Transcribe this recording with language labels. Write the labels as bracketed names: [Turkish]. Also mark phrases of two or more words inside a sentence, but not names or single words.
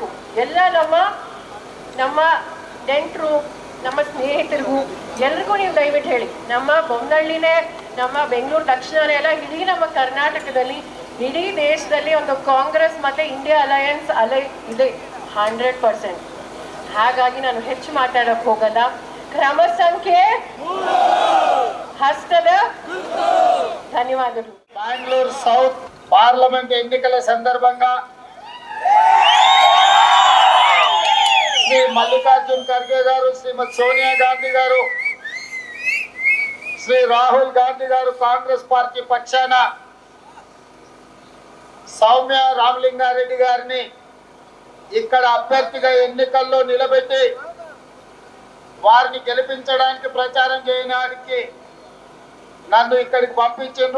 [Kannada] ಎಲ್ಲ ನಮ್ಮ ನೆಂಟರು, ನಮ್ಮ ಸ್ನೇಹಿತರಿಗೂ ಎಲ್ರಿಗೂ ನೀವು ದಯವಿಟ್ಟು ಹೇಳಿ. ನಮ್ಮ ಬೊಮ್ಮನಹಳ್ಳಿನೇ, ನಮ್ಮ ಬೆಂಗಳೂರು ದಕ್ಷಿಣನೇ ಎಲ್ಲ, ಇಡೀ ನಮ್ಮ ಕರ್ನಾಟಕದಲ್ಲಿ, ಇಡೀ ದೇಶದಲ್ಲಿ ಒಂದು ಕಾಂಗ್ರೆಸ್ ಮತ್ತೆ ಇಂಡಿಯಾ ಅಲಯನ್ಸ್ ಇದೆ 100%. ಹಾಗಾಗಿ ನಾನು ಹೆಚ್ಚು ಮಾತಾಡಕ್ ಹೋಗಲ್ಲ. ಕ್ರಮ ಸಂಖ್ಯೆ హస్తద ధన్యవాదాలు. [Telugu] బెంగళూరు సౌత్ పార్లమెంట్ ఎన్నికల సందర్భంగా శ్రీ మల్లికార్జున్ ఖర్గే గారు, శ్రీమతి సోనియా గాంధీ గారు, శ్రీ రాహుల్ గాంధీ గారు కాంగ్రెస్ పార్టీ పక్షాన సౌమ్య రామలింగారెడ్డి గారిని ఇక్కడ అభ్యర్థిగా ఎన్నికల్లో నిలబెట్టి వారిని గెలిపించడానికి ప్రచారం చేయడానికి నన్ను ఇక్కడికి పంపించారు.